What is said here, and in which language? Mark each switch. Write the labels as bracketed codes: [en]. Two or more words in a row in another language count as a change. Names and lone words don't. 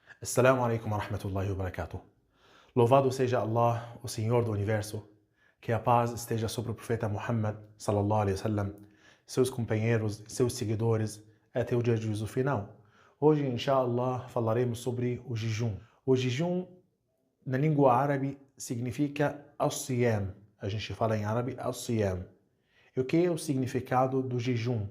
[ar] السلام عليكم ورحمة الله وبركاته. [pt] Louvado seja Allah, o Senhor do Universo, que a paz esteja sobre o profeta Muhammad, [ar] صلى الله عليه وسلم, [pt] seus companheiros, seus seguidores, até o dia de juízo final. Hoje, inshallah, falaremos sobre o jejum. O jejum, na língua árabe, significa as-siyam. A gente fala em árabe as-siyam. E o que é o significado do jejum?